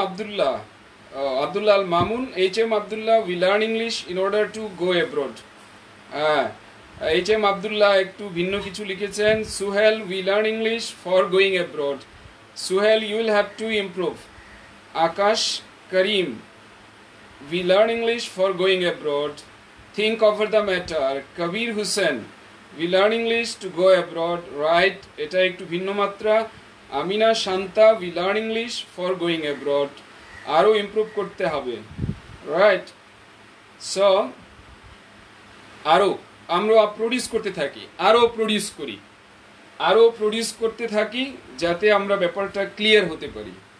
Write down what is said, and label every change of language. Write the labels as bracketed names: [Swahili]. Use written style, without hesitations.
[English] Abdullah, Abdullah Al Mamun, H M. Abdullah, we learn English in order to go abroad. [Bangla] হ্যাঁ, HM. Abdullah একটু ভিন্ন কিছু লিখেছেন। [English] Suhel, we learn English for going abroad. Suhel, you will have to improve. Akash Karim, we learn English for going abroad. Think over the matter. Kabir Hussain, we learn English to go abroad. [Bangla] Right, এটা একটু ভিন্ন মাত্রা। [English] Amina Shanta, we learn English for going abroad. [Bangla] আরো improve করতে হবে। Right, so আরো আমরা produce করতে থাকি, আরো প্রডিউস করি, আরো প্রডিউস করতে থাকি, যাতে আমরা ব্যাপারটা ক্লিয়ার হতে পারি।